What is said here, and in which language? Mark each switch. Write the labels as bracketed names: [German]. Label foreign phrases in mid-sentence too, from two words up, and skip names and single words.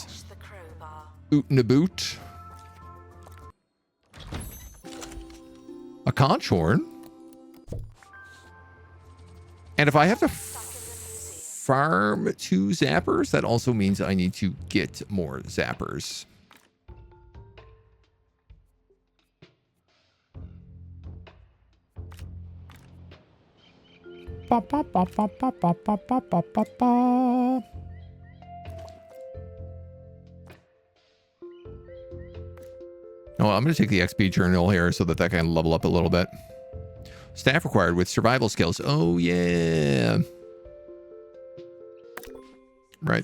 [English] Fetch the crowbar. Oot and a boot. A conch horn. And if I have to farm 2 zappers, that also means I need to get more zappers. Ba, ba, ba, ba, ba, ba, ba, ba, ba, ba, ba. Oh, I'm going to take the XP journal here so that can level up a little bit. Staff required with survival skills. Oh, yeah. Right.